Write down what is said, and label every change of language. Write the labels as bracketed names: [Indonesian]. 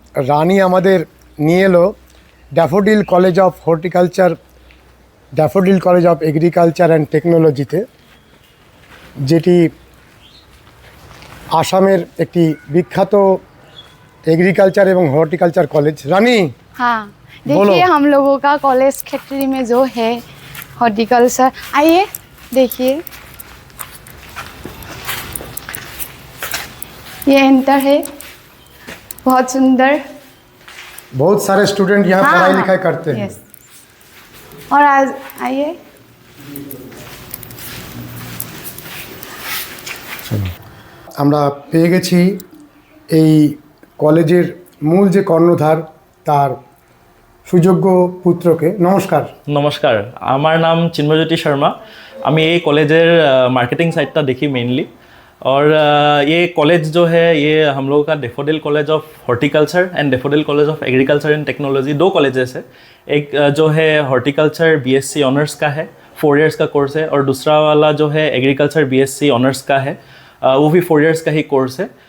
[Bangla] রানী আমাদের নিয়ে এলো daffodil college of horticulture, daffodil college of agriculture and টেকনোলজিতে, যেটি আসামের একটি বিখ্যাত [Hindi] एग्रीकल्चर एवं हॉर्टिकल्चर कॉलेज। रानी, हाँ देखिए हम लोगों का कॉलेज खट्टी में जो है हॉर्टिकल्चर, आइए देखिए ये एंटर है, बहुत सुंदर। बहुत सारे स्टूडेंट यहाँ हाँ, पढ़ाई लिखाई करते हैं। यस। और आज आइए [Bangla] আমরা পেয়ে গেছি এই কলেজের মূল যে কর্ণধার তার সুযোগ্য পুত্রকে। নমস্কার। [Hindi] नमस्कार, [Bangla] আমার [Hindi] नाम चिन्मयज्योति शर्मा। [Bangla] আমি এই [Hindi] कॉलेजर मार्केटिंग साइडটা देखी मेनली। और ये कॉलेज जो है ये हम लोगों का daffodil college of horticulture and daffodil college of agriculture and technology, 2 colleges है। एक जो है हॉर्टिकल्चर बीएससी ऑनर्स का है, 4 इयर्स का कोर्स है, और दूसरा वाला जो है एग्रीकल्चर बीएससी ऑनर्स का है, वो भी 4 इयर्स का ही कोर्स है।